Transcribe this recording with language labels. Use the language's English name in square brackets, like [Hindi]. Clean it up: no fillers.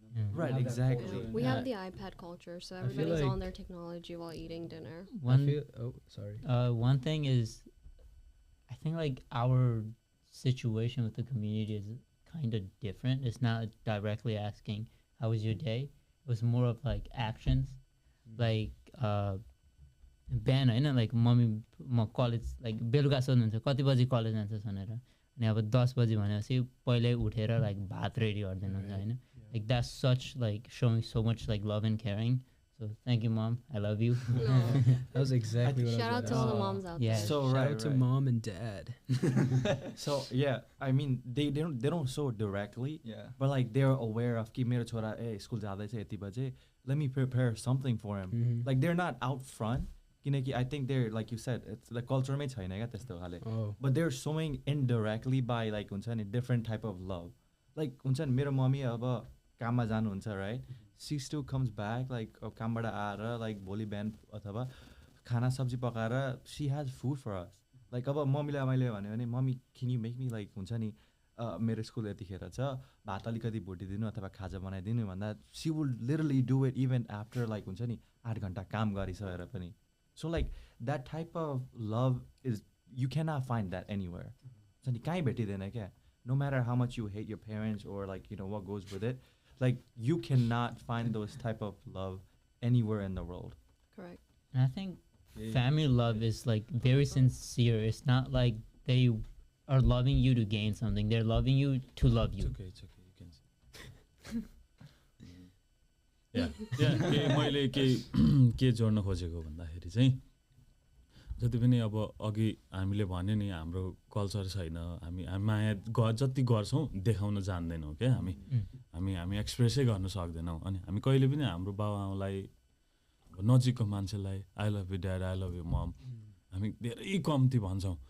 [English] Right, exactly. We have the iPad culture, so everybody's on their technology while eating dinner. One thing is, I think like our situation with the community is kind of different. It's not directly asking how was your day. It was more of like actions, [Nepali] like बिहान होइन like mummy म college like बेलुका सोध्नुहुन्छ कति बजी college जान्छस् भनेर, अनि अब 10 बजी भनेपछि पहिल्यै उठेर like भात रेडी गरिदिनुहुन्छ होइन. [English] Like that's such like showing so much like love and caring. So thank you, Mom. I love you. That was exactly what I was Shout out to all the moms out there. So Shout out to Mom and Dad. So yeah, I mean they don't show directly, but like they're aware of [Nepali] कि मेरो छोरा school जाँदैछ यति बजे, [English] let me prepare something for him. Like they're not out front, किनकि I think they're like you said, it's the culture मै छैन क्या त्यस्तो खाले, but they're showing indirectly by like हुन्छ नि different type of love. [Nepali] Like हुन्छ नि मेरो मम्मी अब काममा जानुहुन्छ right, she still comes back like कामबाट आएर like भोलि बिहान अथवा खाना सब्जी पकाएर [English] she has food for us. [Nepali] Like अब मम्मीलाई मैले भन्यो भने mummy can you make me like हुन्छ नि मेरो स्कुल यतिखेर छ भात अलिकति भुटिदिनु अथवा खाजा बनाइदिनु भन्दा [English] she will literally do it [Nepali] even after like हुन्छ नि 8 घण्टा काम गरिसकेर पनि. [English] So like that type of love is you cannot find that anywhere. [Nepali] हुन्छ नि कहीँ भेटिदैन क्या. [English] No matter how much you hate your parents or like you know what goes with it, like you cannot find those type of love anywhere in the world. Correct. And I think family love is like very sincere. It's not like they are loving you to gain something. They're loving you to love you. It's okay. You can say. Yeah. [Nepali] मैले के जोड्न खोजेको भन्दाखेरि चाहिँ जति पनि अब अघि हामीले भन्यो नि हाम्रो कल्चर छैन, हामी माया जति गर्छौँ देखाउन जान्दैनौँ क्या. हामी एक्सप्रेसै गर्न सक्दैनौँ. अनि हामी कहिले पनि हाम्रो बाबुआमालाई नजिकको मान्छेलाई I love you dad, I love you मम हामी धेरै कम्ती भन्छौँ.